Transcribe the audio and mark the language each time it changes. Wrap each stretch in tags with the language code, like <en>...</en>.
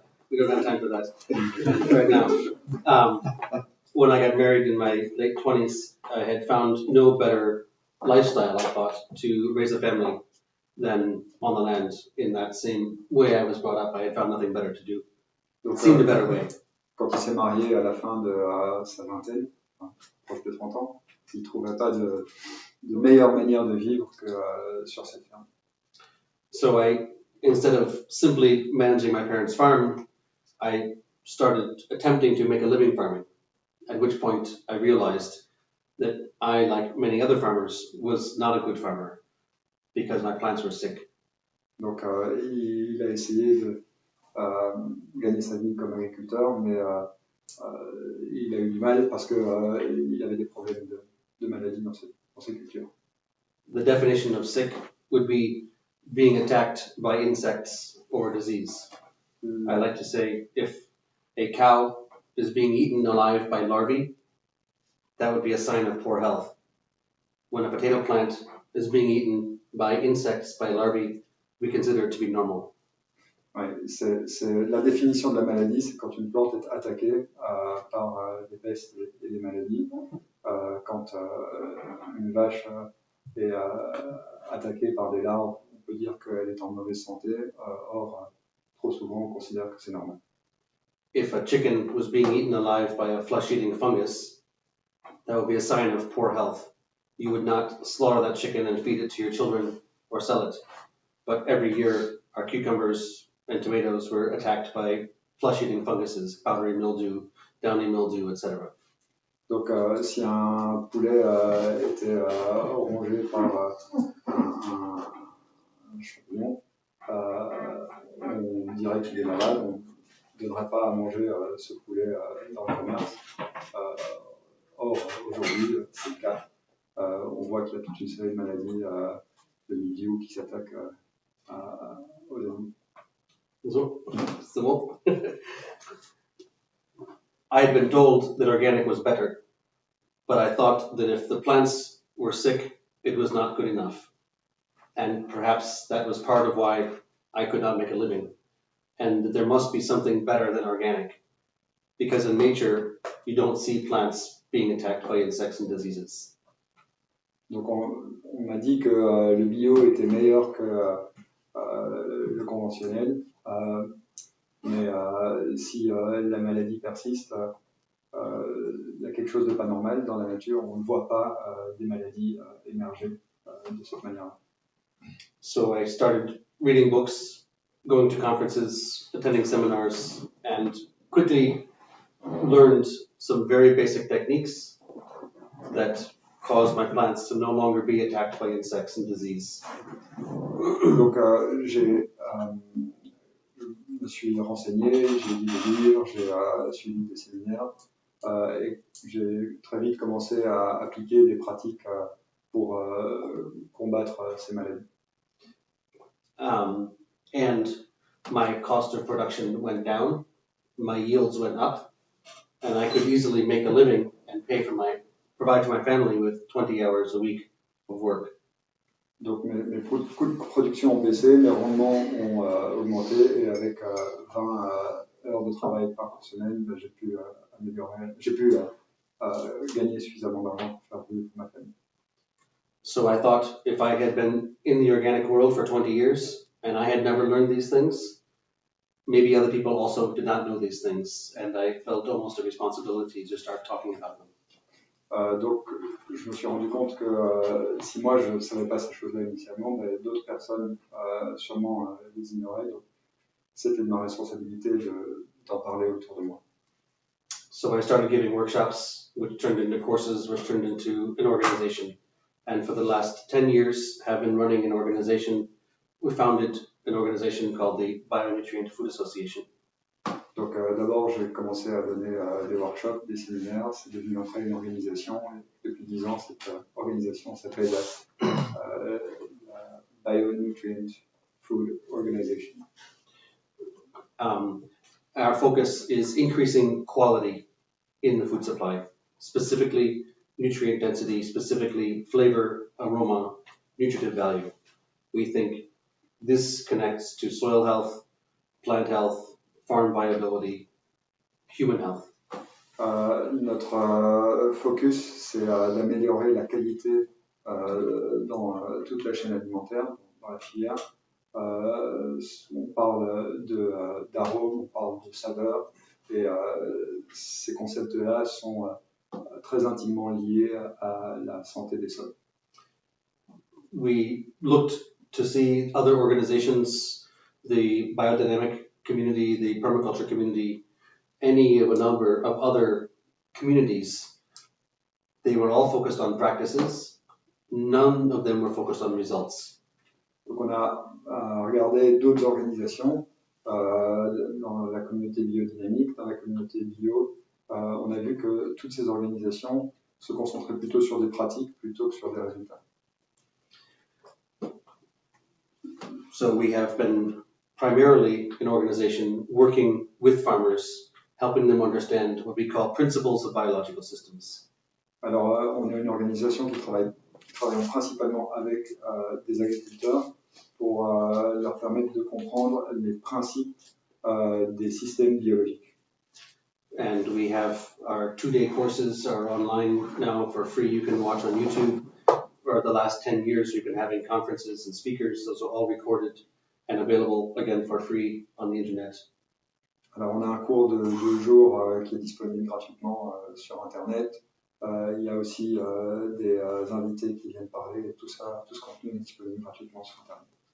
<en>We don't have time for that right now. When I got married in my late 20s, I had found no better lifestyle, I thought, to raise a family than on the land in that same way I was brought up. I had found nothing better to do. It seemed a better way.</en> <fr>Quand il s'est marié à la fin de sa vingtaine, proche de 30 ans, il ne trouvait pas de meilleure manière de vivre que sur cette ferme.</fr> <en>So instead of simply managing my parents' farm, I started attempting to make a living farming, at which point I realized that I, like many other farmers, was not a good farmer because my plants were sick.</en> <fr>Donc, il a essayé de gagner sa vie comme agriculteur, mais il a eu du mal parce qu'il avait des problèmes de maladie dans ses cultures.</fr> <en>The definition of sick would be being attacked by insects or disease. I like to say if a cow is being eaten alive by larvae, that would be a sign of poor health. When a potato plant is being eaten by insects, by larvae, we consider it to be normal.</en> <fr>Ouais, c'est la définition de la maladie, c'est quand une plante est attaquée par des pestes et des maladies. Quand une vache est attaquée par des larves, on peut dire qu'elle est en mauvaise santé. Or, trop souvent, on considère que c'est normal.</fr> <en>If a chicken was being eaten alive by a flesh-eating fungus, that would be a sign of poor health. You would not slaughter that chicken and feed it to your children or sell it. But every year, our cucumbers and tomatoes were attacked by flesh-eating funguses, powdery mildew, downy mildew, etc.</en> <fr>Donc, si un poulet était rongé par un champignon, on dirait qu'il est malade. On ne donnerait pas à manger ce poulet dans le commerce. Or, aujourd'hui, c'est le cas. On voit qu'il y a toute une série de maladies de mildiou qui s'attaquent aux animaux. C'est bon.</fr> <en>I had been told that organic was better, but I thought that if the plants were sick, it was not good enough. And perhaps that was part of why I could not make a living. And that there must be something better than organic. Because in nature, you don't see plants being attacked by insects and diseases.</en> <fr>Donc on m'a dit que le bio était meilleur que le conventionnel, mais si la maladie persiste, il y a quelque chose de pas normal dans la nature. On ne voit pas des maladies émerger de cette manière-là.</fr> <en>So I started reading books, going to conferences, attending seminars, and quickly learned some very basic techniques that caused my plants to no longer be attacked by insects and disease.</en> <fr>Donc je me suis renseigné, j'ai lu des livres, j'ai suivi des séminaires et j'ai très vite commencé à appliquer des pratiques pour combattre ces maladies.</fr> <en>And my cost of production went down, my yields went up, and I could easily make a living and provide to my family with 20 hours a week of work.</en> <fr>Donc mes coûts de production ont baissé, mes rendements ont augmenté et avec 20 heures de travail par semaine, j'ai pu gagner suffisamment d'argent pour faire vivre ma famille.</fr> <en>So I thought if I had been in the organic world for 20 years and I had never learned these things, maybe other people also did not know these things, and I felt almost a responsibility to start talking about them.</en> <fr>Donc, je me suis rendu compte que si moi je ne savais pas ces choses-là initialement, d'autres personnes sûrement les ignoraient. Donc, c'était de ma responsabilité d'en parler autour de moi.</fr> <en>So I started giving workshops, which turned into courses, which turned into an organization. And for the last 10 years, have been running an organization. We founded an organization called the Bionutrient Food Association.</en> <fr>Donc d'abord, j'ai commencé à donner des workshops, des séminaires. C'est devenu après une organisation. Et depuis 10 ans, cette organisation s'appelle la Bionutrient Food Association.</fr> <en>Our focus is increasing quality in the food supply, specifically nutrient density, specifically flavor, aroma, nutritive value. We think this connects to soil health, plant health, farm viability, human health.</en> <fr>Notre focus, c'est d'améliorer la qualité dans toute la chaîne alimentaire, dans la filière. On parle d'arômes, on parle de saveurs, et ces concepts-là sont très intimement liés à la santé des sols.</fr> <en>We looked to see other organizations, the biodynamic community, the permaculture community, any of a number of other communities. They were all focused on practices. None of them were focused on results.</en> <fr>Donc on a regardé d'autres organisations dans la communauté biodynamique, dans la communauté bio. On a vu que toutes ces organisations se concentraient plutôt sur des pratiques plutôt que sur des résultats.</fr> <en>So we have been primarily an organization working with farmers, helping them understand what we call principles of biological systems.</en> <fr>Alors, on est une organisation qui travaille principalement avec des agriculteurs pour leur permettre de comprendre les principes des systèmes biologiques.</fr> <en>And we have our 2-day courses are online now for free. You can watch on YouTube. For the last 10 years, we've been having conferences and speakers. Those are all recorded and available again for free on the internet.</en> <fr>Alors, on a un cours de 2 jours qui est disponible gratuitement sur Internet. Il y a aussi des invités qui viennent parler et tout ça, tout ce contenu est disponible gratuitement sur Internet.</fr>